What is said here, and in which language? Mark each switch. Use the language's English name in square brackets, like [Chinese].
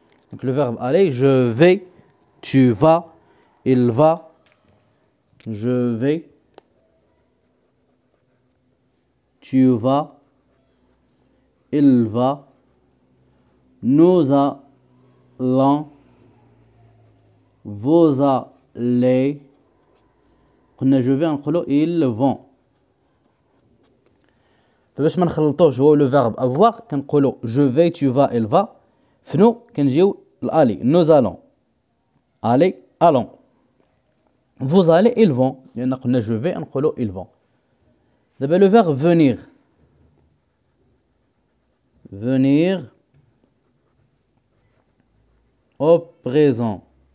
[French] Donc le verbe aller, je vais, tu vas, il va, je vais, tu vas, il va, nous allons, vous allez. [Arabic] قلنا [French] je vais [Arabic] نقولوا [French] ils vont. [Arabic] فباش ما نخلطوش هو لو فيرب avoir كنقولوا [French] je vais, tu vas, il va. [Arabic] فنو كنجيو الالي [French] nous allons. aller, allons. vous allez, ils vont. [Arabic] لأن قلنا [French] je vais [Arabic] نقولوا [French] ils vont. [Arabic] دابا [French] le verbe venir. Venir au présent.